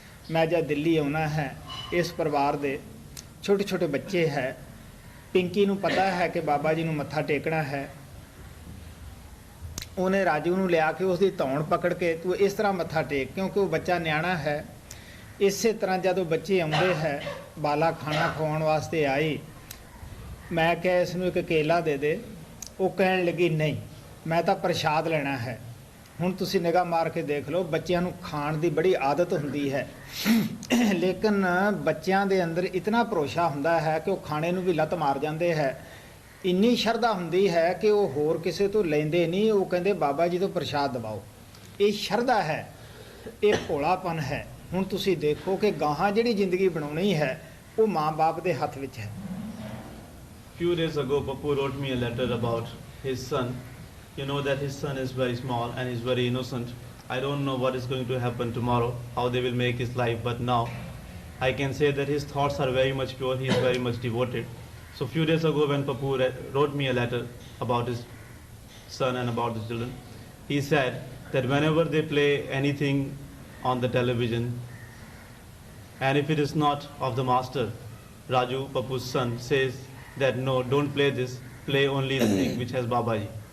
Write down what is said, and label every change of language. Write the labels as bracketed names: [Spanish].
[Punjabi] मैं जब दिल्ली आना है, इस परिवार दे छोटे छोटे बच्चे है, पिंकी नूं पता है कि बाबा जी नूं मत्था टेकना है, उन्हें राजू नूं लिया के उसकी धौण पकड़ के तू इस तरह मत्था टेक, क्योंकि वो बच्चा न्याणा है। इस तरह जदों बच्चे आउंदे है, बाला खाना खवाउण वास्ते आई, मैं क्या इसनूं एक केला दे दे, वो कहण लगी नहीं मैं तो प्रसाद लेना है। ਹੁਣ ਤੁਸੀਂ ਨਿਗਾਹ ਮਾਰ ਕੇ ਦੇਖ ਲਓ, ਬੱਚਿਆਂ ਨੂੰ ਖਾਣ ਦੀ ਬੜੀ ਆਦਤ ਹੁੰਦੀ ਹੈ, ਲੇਕਿਨ ਬੱਚਿਆਂ ਦੇ ਅੰਦਰ ਇਤਨਾ ਭਰੋਸਾ ਹੁੰਦਾ ਹੈ ਕਿ ਉਹ ਖਾਣੇ ਨੂੰ ਵੀ ਲੱਤ ਮਾਰ ਜਾਂਦੇ ਹੈ। ਇੰਨੀ ਸ਼ਰਧਾ ਹੁੰਦੀ ਹੈ ਕਿ ਉਹ ਹੋਰ ਕਿਸੇ ਤੋਂ ਲੈਂਦੇ ਨਹੀਂ, ਉਹ ਕਹਿੰਦੇ ਬਾਬਾ ਜੀ ਤੋਂ ਪ੍ਰਸ਼ਾਦ ਦਿਵਾਓ। ਇਹ ਸ਼ਰਧਾ ਹੈ, ਇਹ ਭੋਲਾਪਨ ਹੈ। ਹੁਣ ਤੁਸੀਂ ਦੇਖੋ ਕਿ ਗਾਹਾਂ ਜਿਹੜੀ ਜ਼ਿੰਦਗੀ ਬਣਾਉਣੀ ਹੈ ਉਹ ਮਾਂ-ਬਾਪ ਦੇ ਹੱਥ ਵਿੱਚ ਹੈ। [English] Few days ago, Papu wrote me a letter about his son. You know that his son is very small and is very innocent. I don't know what is going to happen tomorrow, how they will make his life, but now I can say that his thoughts are very much pure, he is very much devoted. So few days ago when Papu wrote me a letter about his son and about the children, he said that whenever they play anything on the television, and if it is not of the master, Raju, Papu's son, says that no, don't play this, play only the thing which has Babaji.